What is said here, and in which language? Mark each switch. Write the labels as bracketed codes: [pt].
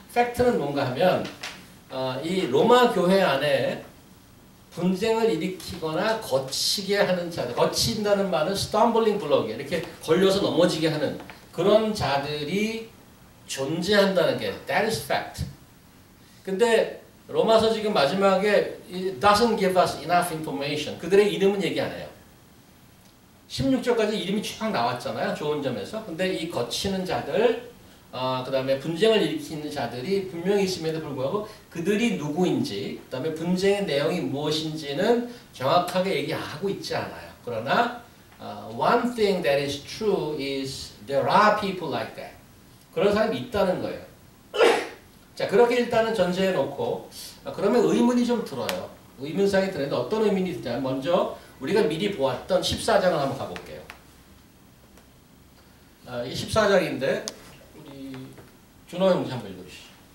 [ko] 팩트는 뭔가 하면 이 로마 교회 안에 분쟁을 일으키거나 거치게 하는 자들, 거친다는 말은 [en] stumbling block, [ko] 이렇게 걸려서 넘어지게 하는 그런 자들이 존재한다는 게 [en] that is fact. [ko] 근데 로마서 지금 마지막에 [en] it doesn't give us enough information. [ko] 그들의 이름은 얘기 안 해요. 16절까지 이름이 쫙 나왔잖아요. 좋은 점에서. 근데 이 거치는 자들, 그 다음에 분쟁을 일으키는 자들이 분명히 있음에도 불구하고 그들이 누구인지, 그 다음에 분쟁의 내용이 무엇인지는 정확하게 얘기하고 있지 않아요. 그러나 [en] one thing that is true is there are people like that. [ko] 그런 사람이 있다는 거예요. 자, 그렇게 일단은 전제해 놓고 그러면 의문이 좀 들어요. 의문상이 드는데 어떤 의문이 드냐면 먼저 우리가 미리 보았던 14장을 한번 가볼게요. 이 14장인데 우리 준호 형제 한번 읽어주시죠.